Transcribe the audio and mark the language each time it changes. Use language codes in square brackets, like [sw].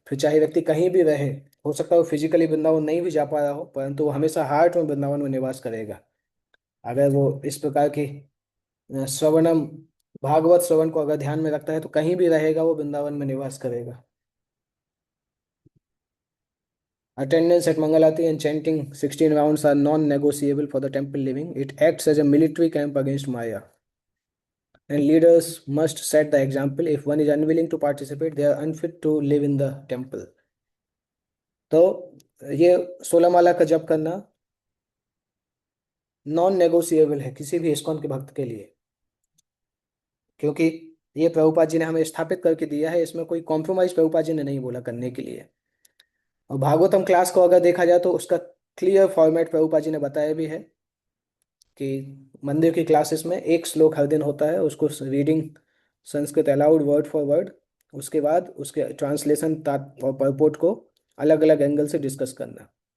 [hi] फिर चाहे व्यक्ति कहीं भी रहे, हो सकता है वो फिजिकली वृंदावन नहीं भी जा पा रहा हो, परंतु वो हमेशा हार्ट में वृंदावन में निवास करेगा। अगर वो इस प्रकार की श्रवणम, भागवत श्रवण को अगर ध्यान में रखता है तो कहीं भी रहेगा वो वृंदावन में निवास करेगा। [en] Attendance at Mangalati and chanting 16 rounds are non-negotiable for the temple living. It acts as a military camp against Maya. And leaders must set the example. If one is unwilling to participate, they are unfit to live in the temple. [hi] तो ये 16 माला का जप करना non negotiable है किसी भी ISKCON के भक्त के लिए, क्योंकि ये प्रभुपाद जी ने हमें स्थापित करके दिया है। इसमें कोई कॉम्प्रोमाइज प्रभुपाद जी ने नहीं बोला करने के लिए। और भागवतम क्लास को अगर देखा जाए तो उसका क्लियर फॉर्मेट प्रभुपाद जी ने बताया भी है कि मंदिर की क्लासेस में एक श्लोक हर दिन होता है, उसको reading Sanskrit allowed word for word, उसके बाद उसके ट्रांसलेशन और परपोर्ट को अलग अलग एंगल से डिस्कस करना।